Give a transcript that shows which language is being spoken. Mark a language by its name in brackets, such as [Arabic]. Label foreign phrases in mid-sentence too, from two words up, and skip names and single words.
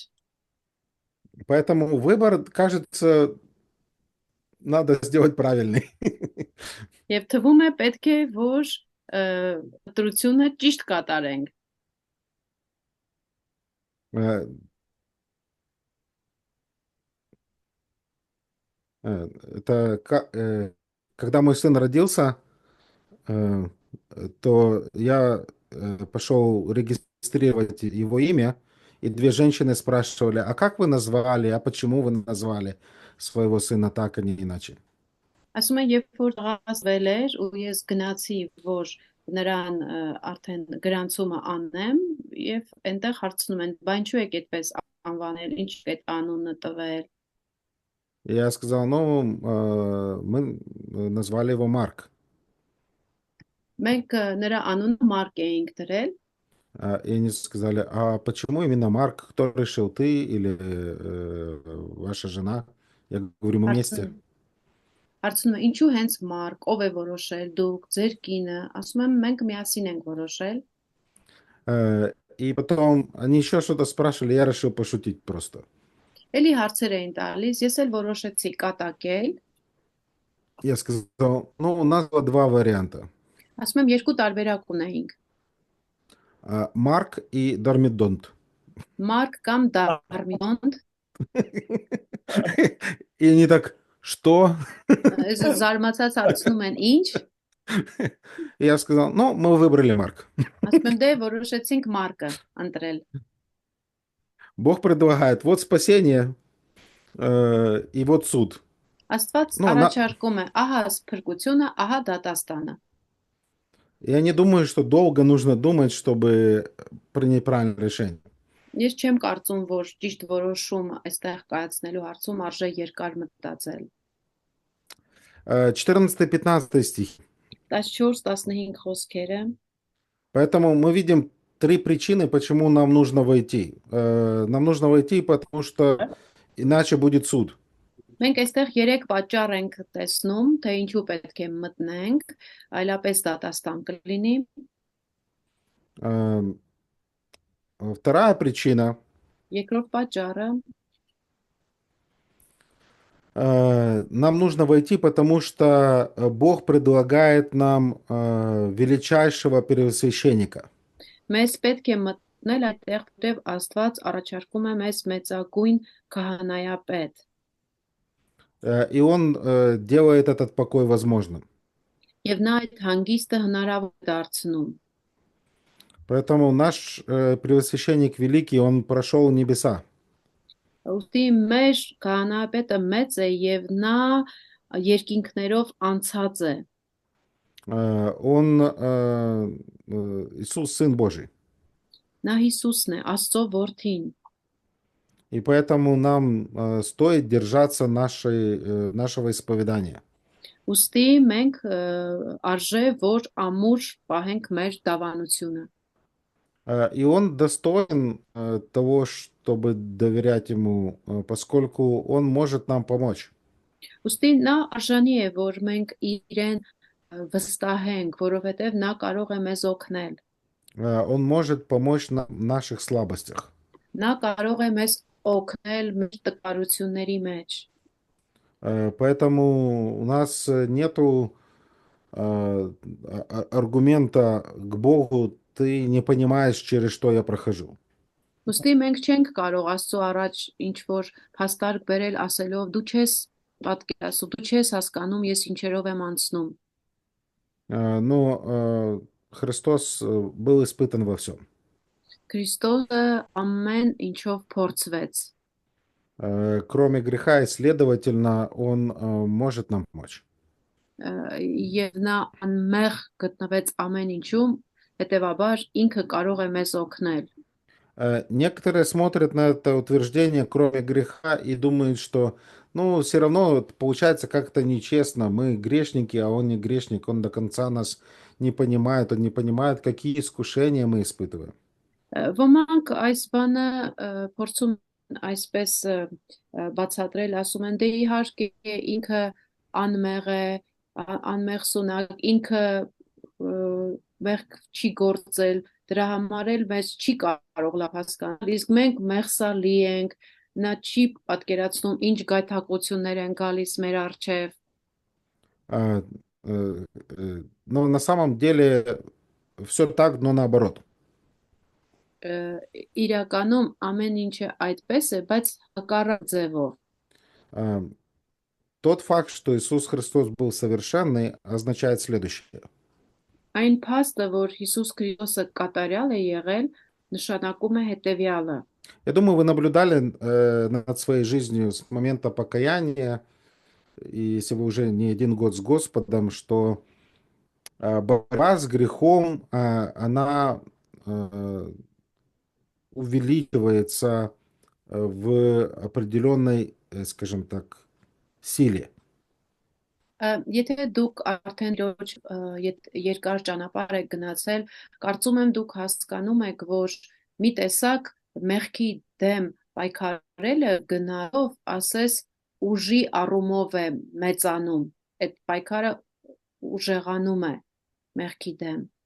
[Russian] Поэтому выбор, кажется, надо сделать правильный. [Armenian] Եվ թվում է պետք է որ ընտրությունը ճիշտ կատարենք։ [Russian] Э, Это когда мой сын родился, э, то я пошел регистрировать его имя, и две женщины спрашивали, а как вы назвали, а почему вы назвали своего сына так, а не иначе? [Armenian] Ասում են, երբ որ տղասվել էր ու ես գնացի, որ նրան արդեն գրանցումը անեմ, եւ այնտեղ հարցնում են, բա ինչու եք այդպես անվանել, ինչ այդ անունը տվել։ [Russian] Я сказал, ну, мы назвали его Марк. [Armenian] Մենք նրա анունը Մարկ էինք դրել, [Russian] И они сказали, а почему именно Марк? Кто решил, ты или ваша жена? Я говорю, мы вместе. [Armenian] հարցնում են, ինչու հենց Մարկ, ով է որոշել, դուք, ձեր կինը, ասում եմ, մենք միասին ենք որոշել։ [Russian] И потом они еще что-то спрашивали, я решил пошутить просто. [Armenian] Էլի հարցեր էին տալիս, ես էլ որոշեցի կատակել, [Russian] Я сказал, ну, у нас было два варианта. [Armenian] ասում եմ, երկու տարբերակ ունեինք, [Russian] Марк и Дормидонт. [Armenian] Մարկ կամ Դարմիոնտ, [Russian] И они так, что? [Armenian] ես զարմացած հարցնում են, ինչ, [Russian] И я сказал, ну, мы выбрали Марк. [Armenian] ասում եմ, դե որոշեցինք Մարկը ընտրել։ [Russian] Бог предлагает, вот спасение и вот суд. [Armenian] Աստված [Russian] Ну, [Armenian] առաջարկում է, ահա սփրկությունը, ահա դատաստանը։ [Russian] Я не думаю, что долго нужно думать, чтобы принять правильное решение. [Armenian] Ես չեմ կարծում, որ ճիշտ որոշում այստեղ կայացնելու հարցում արժե երկար մտածել։ [Russian] 14-15 стих. [Armenian] 14-15 խոսքերը։ [Russian] Поэтому мы видим три причины, почему нам нужно войти. Нам нужно войти, потому что иначе будет суд. [Armenian] Մենք այստեղ 3 պատճառ ենք տեսնում, թե ինչու պետք է մտնենք, այլապես դատաստան կլինի։ [Russian] Вторая причина. [Armenian] Երկրորդ պատճառը, [Russian] Нам нужно войти, потому что Бог предлагает нам величайшего первосвященника. [Armenian] մեզ պետք է մտնել այդտեղ, որտեղ Աստված առաջարկում է մեզ մեծագույն քահանայապետ։ [Russian] И Он делает этот покой возможным. [Armenian] Եվ նա այդ հանգիստը հնարավոր է դարձնում։ [Russian] Поэтому наш первосвященник великий, он прошел небеса. [Armenian] Ուստի մեր քահանայապետը մեծ է եւ նա երկինքներով անցած է։ [Russian] Он Иисус, Сын Божий. [Armenian] Նա Հիսուսն է, Աստծո որդին։ [Russian] И поэтому нам стоит держаться нашего исповедания. [Armenian] Ուստի մենք արժե որ ամուր պահենք մեր դավանությունը։ [Russian] И он достоин того, чтобы доверять ему, поскольку он может нам помочь. [Armenian] Ուստի նա արժանի է որ մենք իրեն վստահենք, որովհետև նա կարող է մեզ օգնել։ [Russian] Он может помочь нам в наших слабостях. [Armenian] Նա կարող է մեզ օգնել մեր տկարությունների մեջ։ [Russian] Поэтому у нас нету аргумента к Богу, ты не понимаешь, через что я прохожу. [Armenian] Ուստի մենք չենք կարող Աստծո առաջ ինչ որ փաստարկ բերել ասելով դու չես պատկերացնում, դու չես հասկանում ես ինչերով եմ անցնում։ [Russian] Но Христос был испытан во всем. [Armenian] Քրիստոսը ամեն ինչով փորձվեց։ [Russian] Кроме греха, и, следовательно, Он может нам помочь. [Armenian] Եվ նա անմեղ գտնվեց ամեն ինչում, հետևաբար ինքը կարող է մեզ օգնել։ [Russian] Некоторые смотрят на это утверждение, кроме греха, и думают, что, ну, все равно получается как-то нечестно. Мы грешники, а он не грешник. Он до конца нас не понимает. Он не понимает, какие искушения мы испытываем. [Armenian] Ոմանք այս բանը փորձում այսպես բացատրել, ասում են դե իհարկե ինքը անմեղ է, անմեղսունակ, ինքը մեղք չի գործել, դրա համար էլ մեզ չի կարող լավ հասկանալ, իսկ մենք մեղսալի ենք, նա չի պատկերացնում ինչ գայթակղություններ են գալիս մեր առջև, [Russian] А, Но на самом деле все так, но наоборот. [Armenian] իրականում ամեն ինչը այդպես է, բայց հակառակ ձևով։ [Russian] А, Тот факт, что Иисус Христос был совершенный, означает следующее. [Armenian] Այն փաստը, որ Հիսուս Քրիստոսը կատարյալ է եղել, նշանակում է հետևյալը։ [Russian] Я думаю, вы наблюдали над своей жизнью с момента покаяния, и если вы уже не один год с Господом, что борьба с грехом, она увеличивается в определенной, скажем так, силе. [Armenian] Եթե դուք արդեն իրոք երկար ճանապարհ եք գնացել, կարծում եմ դուք հասկանում եք, որ մի տեսակ մեղքի դեմ պայքարելը գնալով, ասես ուժի առումով է մեծանում, այդ պայքարը ուժեղանում է մեղքի դեմ։